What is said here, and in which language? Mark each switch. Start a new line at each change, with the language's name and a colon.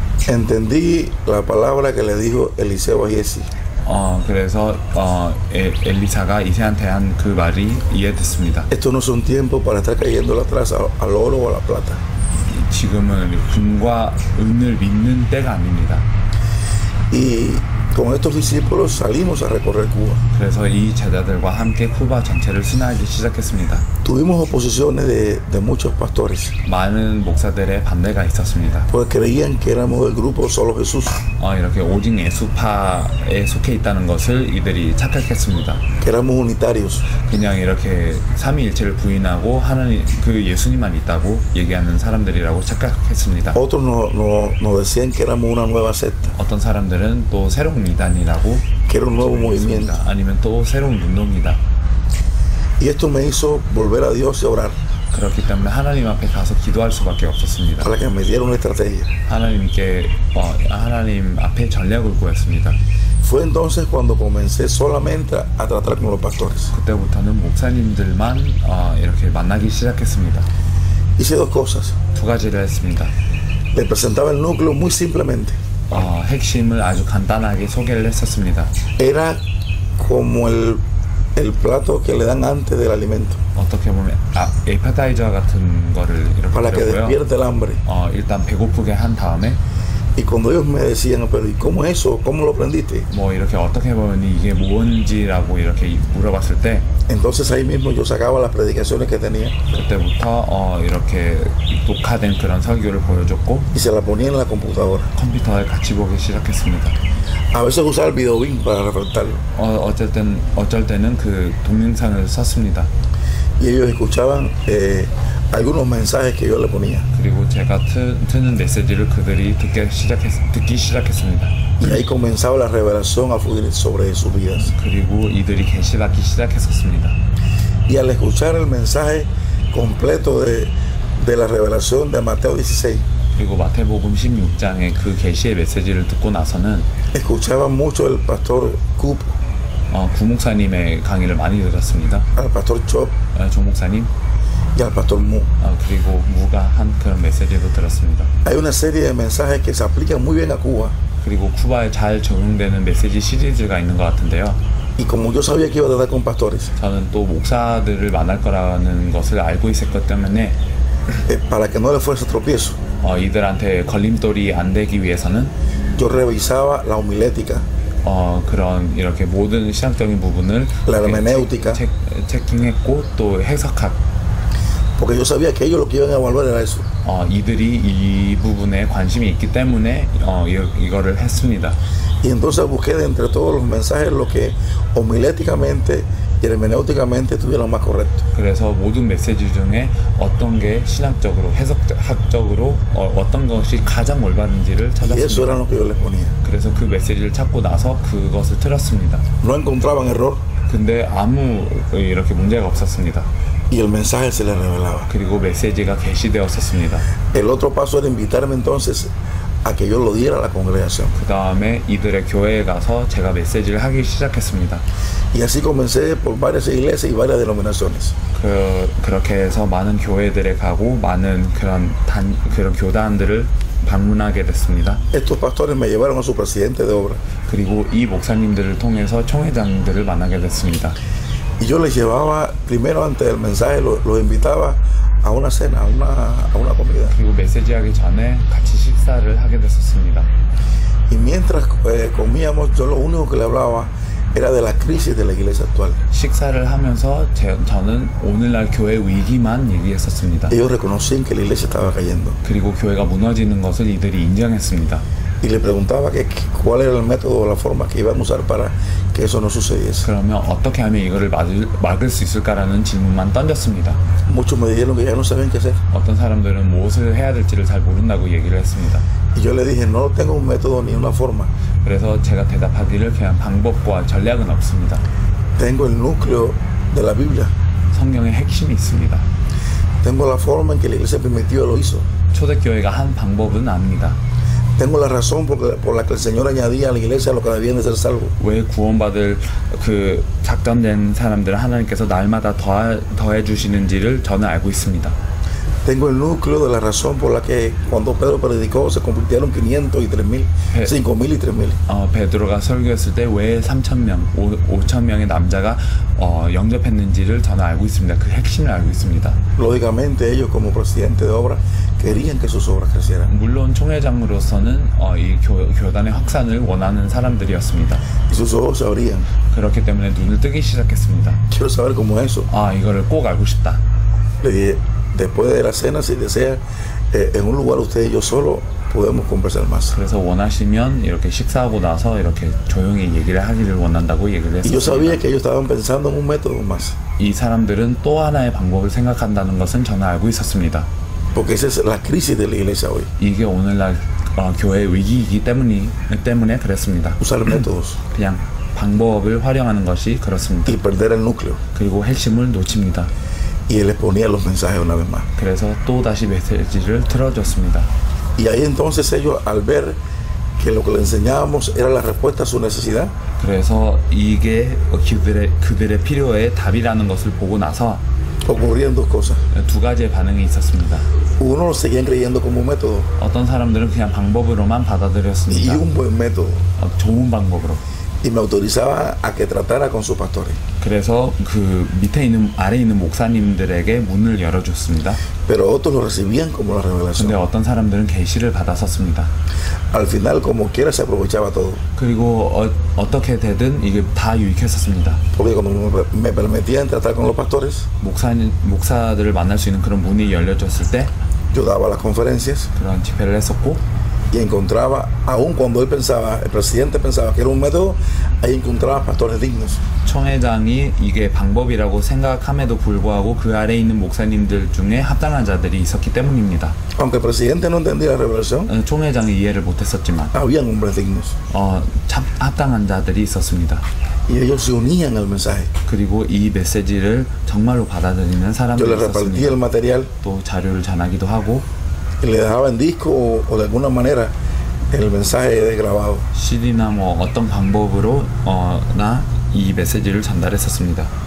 Spanish: Entendí la palabra que le dijo Eliseo a Giesi.
Korean: 그래서 엘리사가 이세한테 한 그 말이 이해됐습니다.
Spanish: Esto no son tiempos para estar cayendo atrás al oro o a la plata.
Korean: 지금은 금과 은을 믿는 때가 아닙니다.
Spanish: Y con estos discípulos salimos a recorrer Cuba.
Korean: 그래서 이 제자들과 함께 쿠바 전체를 순회하기 시작했습니다.
Spanish: Tuvimos oposiciones de muchos pastores,
Korean: 많은 목사들의 반대가 있었습니다.
Spanish: pues creían que éramos el grupo Solo Jesús,
Korean: 이렇게 오직 예수파에 속해 있다는 것을 이들이 착각했습니다.
Spanish: que éramos unitarios.
Korean: 그냥 이렇게 삼위일체를 부인하고 하나님 그 예수님만 있다고 얘기하는 사람들이라고 착각했습니다.
Spanish: Otros nos decían que éramos una nueva secta,
Korean: 어떤 사람들은 또 새로운 이단이라고
Spanish: que era un nuevo movimiento.
Korean: 아니면 또 새로운 운동이다.
Spanish: Y esto me hizo volver a Dios y orar
Korean: 그렇기 때문에 하나님 앞에 가서 기도할 수밖에 없었습니다.
Spanish: para que me diera una estrategia.
Korean: 하나님께 하나님 앞에 전략을 구했습니다.
Spanish: Fue entonces cuando comencé solamente a tratar con los pastores.
Korean: 그때부터는 목사님들만 이렇게 만나기 시작했습니다.
Spanish: Hice 2 cosas.
Korean: 두 가지를 했습니다.
Spanish: Le presentaba el núcleo muy simplemente.
Korean: 핵심을 아주 간단하게 소개를 했었습니다.
Spanish: Era como el plato que le dan antes del alimento,
Korean: 어떻게 보면 에파타이저 같은 거를
Spanish: para
Korean: 이렇게
Spanish: que
Korean: 드렸고요.
Spanish: despierte el hambre.
Korean: 일단 배고프게 한 다음에
Spanish: Y cuando ellos me decían, pero ¿y cómo es eso? ¿Cómo lo aprendiste?
Korean: 뭐 이렇게 어떻게 보면 이게 뭔지라고 이렇게 물어봤을 때
Spanish: Entonces ahí mismo yo sacaba las predicaciones que tenía
Korean: 그때부터 이렇게 녹화된 그런 설교를 보여줬고
Spanish: y se las ponía en la computadora.
Korean: 컴퓨터에 같이 보기 시작했습니다.
Spanish: A veces usaba el videobeam para refrescarlo.
Korean: 어쩔 때는 그 동영상을 썼습니다.
Spanish: Y ellos escuchaban algunos mensajes que yo le ponía.
Korean: 그리고 제가 트는 메시지를 그들이 듣기 시작했습니다.
Spanish: Y ahí comenzaba la revelación a fluir sobre sus vidas.
Korean: 그리고 이들이 계시받기 시작했었습니다.
Spanish: Y al escuchar el mensaje completo de la revelación de Mateo 16,
Korean: 그리고 마태복음 16장의 그 계시의 메시지를 듣고 나서는
Spanish: escuchaba mucho el pastor Coop,
Korean: 구 목사님의 강의를 많이 들었습니다.
Spanish: al pastor Chop
Korean: 조 목사님
Spanish: y al pastor Mu.
Korean: 그리고 무가 한 그런 메시지도 들었습니다.
Spanish: Hay una serie de mensajes que se aplican muy bien a Cuba.
Korean: 그리고 쿠바에 잘 적용되는 메시지 시리즈가 있는 것 같은데요.
Spanish: Y como yo sabía que iba a tratar con pastores,
Korean: 저는 또 목사들을 만날 거라는 것을 알고 있었기 때문에
Spanish: para que no les fuese tropiezo,
Korean: 이들한테 걸림돌이 안 되기 위해서는
Spanish: yo revisaba la homilética,
Korean: 그런 이렇게 모든 신학적인 부분을
Spanish: la hermenéutica,
Korean: 체킹했고 또 해석하고
Spanish: porque yo sabía que ellos lo que iban a evaluar era eso.
Korean: 이들이 이 부분에 관심이 있기 때문에 이거를 했습니다.
Spanish: Y entonces busqué de entre todos los mensajes lo que homiléticamente y hermenéuticamente estuviera más correcto.
Korean: 그래서 모든 메시지 중에 어떤 게 신학적으로 해석학적으로 어떤 것이 가장 올바른지를
Spanish: Y eso era lo que yo les ponía.
Korean: 그래서 그 메시지를 찾고 나서 그것을 틀었습니다.
Spanish: No encontraban error
Korean: 근데 아무 이렇게 문제가 없었습니다.
Spanish: y el mensaje se les revelaba.
Korean: 그리고 메시지가 게시되었었습니다.
Spanish: El otro paso era invitarme entonces a que yo lo diera a la congregación.
Korean: 그 다음에 이들의 교회에 가서 제가 메시지를 하기 시작했습니다.
Spanish: Y así comencé por varias iglesias y varias denominaciones.
Korean: 그렇게 해서 많은 교회들에 가고 많은 그런 교단들을 방문하게 됐습니다.
Spanish: Estos pastores me llevaron a su presidente de obra.
Korean: 그리고 이 목사님들을 통해서 총회장들을 만나게 됐습니다.
Spanish: Y yo les llevaba, primero antes del mensaje, los invitaba a una cena, a una comida.
Korean: 그리고 메시지하기 전에 같이 식사를 하게 됐었습니다.
Spanish: Y mientras comíamos, yo lo único que le hablaba era de la crisis de la iglesia actual.
Korean: 식사를 하면서 저는 오늘날 교회 위기만 얘기했었습니다.
Spanish: Ellos reconocían que la iglesia estaba cayendo.
Korean: 그리고 교회가 무너지는 것을 이들이 인정했습니다.
Spanish: Y le preguntaba cuál era el método o la forma que iban a usar para que eso no sucediese.
Korean: 그러면 어떻게 하면 이거를 막을 수 있을까라는 질문만 던졌습니다.
Spanish: Muchos me dijeron que ya no sabían qué hacer.
Korean: 어떤 사람들은 무엇을 해야 될지를 잘 모른다고 얘기를 했습니다.
Spanish: Y yo le dije, no tengo un método ni una forma.
Korean: 그래서 제가 대답하기를 그냥 방법과 전략은 없습니다.
Spanish: Tengo el núcleo de la Biblia.
Korean: 성경의 핵심이 있습니다.
Spanish: Tengo la forma en que la iglesia primitiva lo hizo.
Korean: 초대교회가 한 방법은 아닙니다.
Spanish: Tengo la razón por la que el Señor añadía a la iglesia lo que debían de ser salvos.
Korean: 왜 구원받을 그 작정된 사람들을 하나님께서 날마다 더해 주시는지를 저는 알고 있습니다.
Spanish: Tengo el núcleo de la razón por la que cuando Pedro predicó se convirtieron 500 y 3,000, 5,000 y 3,000.
Korean: 베드로가 설교했을 때 왜 3,000명, 5,000명의 남자가 영접했는지를 저는 알고 있습니다. 그 핵심을 알고 있습니다.
Spanish: Lógicamente ellos como presidente de obra querían que sus obras crecieran.
Korean: 물론 총회장으로서는 이 교단의 확산을 원하는 사람들이었습니다.
Spanish: Y sus ojos se abrían.
Korean: 그렇기 때문에 눈을 뜨기 시작했습니다.
Spanish: Quiero saber cómo es eso.
Korean: 이거를 꼭 알고 싶다.
Spanish: Le dije, después de la cena, si desea, en un lugar usted y yo solo podemos conversar más.
Korean: 그래서 원하시면 이렇게 식사하고 나서 이렇게 조용히 얘기를 하기를 원한다고 얘기를
Spanish: Y yo
Korean: 했습니다.
Spanish: sabía que ellos estaban pensando en un método más.
Korean: 이 사람들은 또 하나의 방법을 생각한다는 것은 저는 알고 있었습니다.
Spanish: Porque esa es la crisis de la iglesia hoy.
Korean: 이게 오늘날 교회 위기이기 때문에 그랬습니다.
Spanish: Usar métodos
Korean: 그냥 방법을 활용하는 것이 그렇습니다.
Spanish: y perder el núcleo.
Korean: 그리고 핵심을 놓칩니다.
Spanish: Y él les ponía los mensajes una vez más.
Korean: 그래서 또 다시 메시지를 틀어줬습니다.
Spanish: Y ahí entonces ellos, al ver que lo que le enseñábamos era la respuesta a su necesidad,
Korean: 그래서 이게 그들의 필요에 답이라는 것을 보고 나서
Spanish: ocurrían dos cosas.
Korean: 두 가지의 반응이 있었습니다.
Spanish: Uno lo seguían creyendo como un método
Korean: 어떤 사람들은 그냥 방법으로만
Spanish: y
Korean: 받아들였습니다.
Spanish: un buen método.
Korean: 좋은 방법으로.
Spanish: Y me autorizaba a que tratara con sus pastores.
Korean: 그래서 그 아래 있는 목사님들에게 문을 열어줬습니다.
Spanish: Pero otros lo recibían como la
Korean: 근데
Spanish: revelación.
Korean: 어떤 사람들은 계시를 받았었습니다.
Spanish: Al final, como quiera, se aprovechaba todo.
Korean: 그리고 어떻게 되든 이게 다 유익했었습니다.
Spanish: Porque cuando me permitían tratar con los pastores,
Korean: 목사들을 만날 수 있는 그런 문이 열려졌을 때
Spanish: yo daba las conferencias
Korean: 그런 집회를 했었고,
Spanish: y encontraba, aun cuando él pensaba, el presidente pensaba que era un método, ahí encontraba pastores dignos.
Korean: 총회장이 이게 방법이라고 생각함에도 불구하고 그 아래에 있는 목사님들 중에 합당한 자들이 있었기 때문입니다.
Spanish: Aunque el presidente no entendía la revelación,
Korean: 총회장이 이해를 못했었지만
Spanish: habían hombres dignos.
Korean: 합당한 자들이 있었습니다.
Spanish: Y ellos se unían al mensaje.
Korean: 그리고 이 메시지를 정말로 받아들이는
Spanish: Yo
Korean: 사람들이
Spanish: les repartía el
Korean: 있었습니다.
Spanish: material
Korean: 또 자료를 전하기도 하고
Spanish: y le dejaba en disco o de alguna manera el mensaje grabado.
Korean: CD나 뭐 어떤 방법으로 이 메시지를 전달했었습니다.